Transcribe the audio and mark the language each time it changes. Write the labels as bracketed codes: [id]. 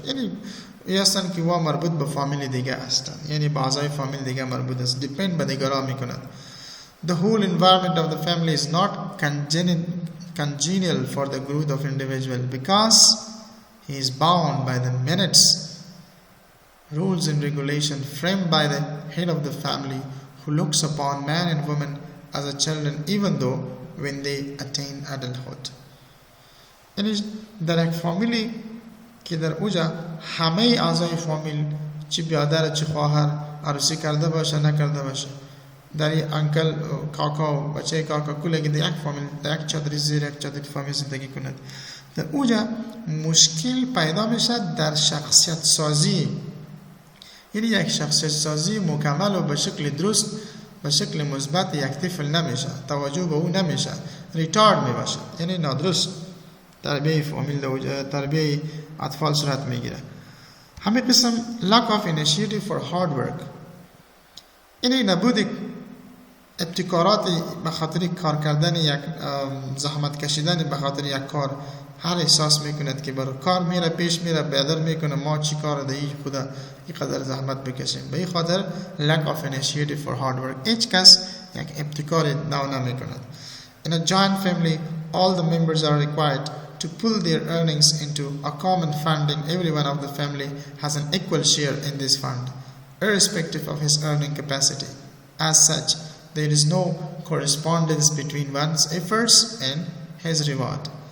[fa] یعنی این هستند که وا مربوط به فامیل دیگه هستند، یعنی به اعضای فامیل دیگه مربوط است، دیپند به دیگران میکند. [en] The whole environment of the family is not congenial for the growth of individual because he is bound by the minutes, rules and regulation framed by the head of the family who looks upon man and woman as a children even though when they attain adulthood. [fa] یعنی در یک فامیلی که در اوجا همه اعضای فامیل چی برادر چی خواهر عروسی کرده باشه نکرده باشه، در یک انکل کاکا و بچه کاکا کلی که در یک فامیل در یک چادری زیر یک چادری فامیل زندگی کند، در اوجا مشکل پیدا میشه در شخصیت سازی. یعنی یک شخصیت سازی مکمل و به شکل درست به شکل مثبت یک طفل نمیشه، توجه به او نمیشه، ریتارد میباشه، یعنی نادرست تربیه فامیل تربیه اطفال صورت میگیره. همین قسم [en] lack of initiative for hard work، [fa] یعنی نبود ابتکارات به خاطر کار کردن یک زحمت کشیدن به خاطر یک کار، هر احساس میکند که برای کار میره پیش میره بیادر میکنه ما چی کار دهی خدا اینقدر زحمت بکشیم، به این خاطر lack of initiative for hard work. هیچ کس یک ابتکار نو نمیکند. [en] In a joint family, all the members are required to pull their earnings into a common fund and every one of the family has an equal share in this fund, irrespective of his earning capacity. As such, there is no correspondence between one's efforts and his reward.